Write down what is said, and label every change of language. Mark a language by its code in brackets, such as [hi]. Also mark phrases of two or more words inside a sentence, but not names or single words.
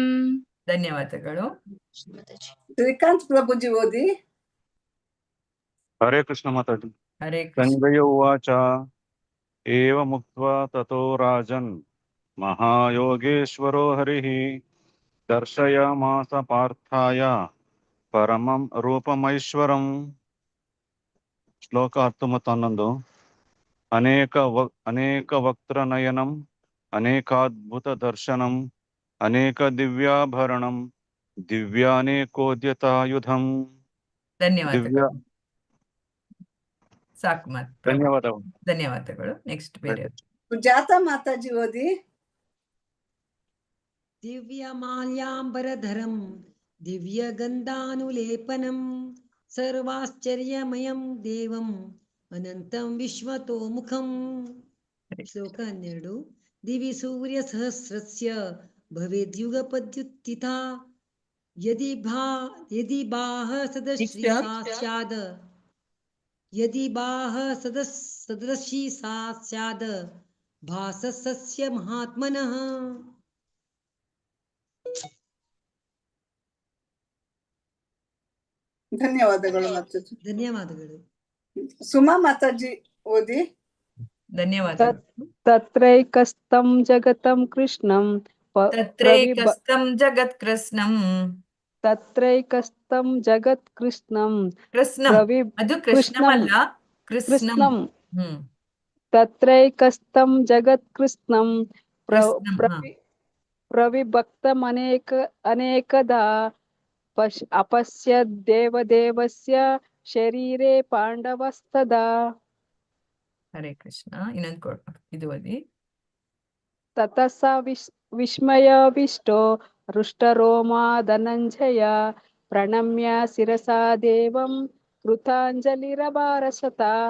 [kn] ಧನ್ಯವಾದಗಳು. ಶ್ರೀಕಾಂತ್ ಪ್ರಭುಜಿ ಓದಿ. ಹರೇ ಕೃಷ್ಣ ಮಾತಾಡಿ. ಹರೇ ಕೃಷ್ಣ. [sa] ಸಂಜಯ ಉವಾಚ ಏವಮುಕ್ತ್ವಾ ತತೋ ರಾಜನ್ ಮಹಾಯೋಗೇಶ್ವರೋ ಹರಿಃ ದರ್ಶಯಾಮಾಸ ಪಾರ್ಥಾಯ ಪರಮಂ ರೂಪಮೈಶ್ವರಂ. [kn] ಶ್ಲೋಕ 10 ಮತ್ತು 11. [sa] ಅನೇಕ ವಕ್ತ್ರನಯನಂ ಅನೇಕಾದ್ಭುತ ದರ್ಶನಂ ಅನೇಕ ದಿವ್ಯಾಭರಣಂ ದಿವ್ಯಾನೇಕೋದ್ಯತಾಯುಧಂ. [kn] ಸಾಕು ಮಾತು. ಧನ್ಯವಾದಗಳು. ನೆಕ್ಸ್ಟ್ ಬೇರೆ. ಸುಜಾತ ಮಾತಾಜಿ ಓದಿ. [sa] ದಿವ್ಯಮಾಲ್ಯಾಂಬರಧರಂ ದಿವ್ಯಗಂಧಾನುಲೇಪನಂ ಸರ್ವಾಶ್ಚರ್ಯಮಯಂ ದೇವಂ ಅನಂತಂ ವಿಶ್ವತೋಮುಖಂ. [kn] ಶ್ಲೋಕ 12. [sa] दिवि सूर्यसहस्रस्य भवेद्युगपद्युत्थिता यदि बाह सदृशी सा स्याद यदि बाह सदृशी सा स्याद भासस्य महात्मनः. [kn] ಧನ್ಯವಾದಗಳು ಮಾತಾಜಿ. ಧನ್ಯವಾದಗಳು. ಸುಮಾ ಮಾತಾಜಿ ಓದಿ. ಧನ್ಯವಾದಗಳು. [sa] ತತ್ರೈಕಸ್ಥಂ ಜಗತಂ ಕೃಷ್ಣಂ ತತ್ರೈಕಸ್ಥಂ ಜಗತ್ಕೃಷ್ಣಂ. ತತ್ರೈಕಸ್ಥಂ ಜಗತ್ ಕೃಷ್ಣಂ [kn] ಕೃಷ್ಣಂ ಅದು ಕೃಷ್ಣಮಲ್ಲ ಕೃಷ್ಣಂ. [sa] ತತ್ರೈಕಸ್ಥಂ ಜಗತ್ ಕೃಷ್ಣಂ ಕೃಷ್ಣಂ ಅನೇಕದಾ ಅಪಶ್ಯದ್ ದೇವದೇವಸ್ಯ ಶರೀರೇ ಪಾಂಡವಸ್ತದಾ. [kn] ಹರೇ ಕೃಷ್ಣ. ಇನ್ನೊಂದು ಇದು ಓದಿ. [sa] ತತಸ ವಿಸ್ಮಯವಿಷ್ಟೋ ಹೃಷ್ಟರೋಮಾ ಧನಂಜಯ ಪ್ರಣಮ್ಯ ಶಿರಸಾ ದೇವಂ ಕೃತಾಂಜಲಿರಭಾಷತ.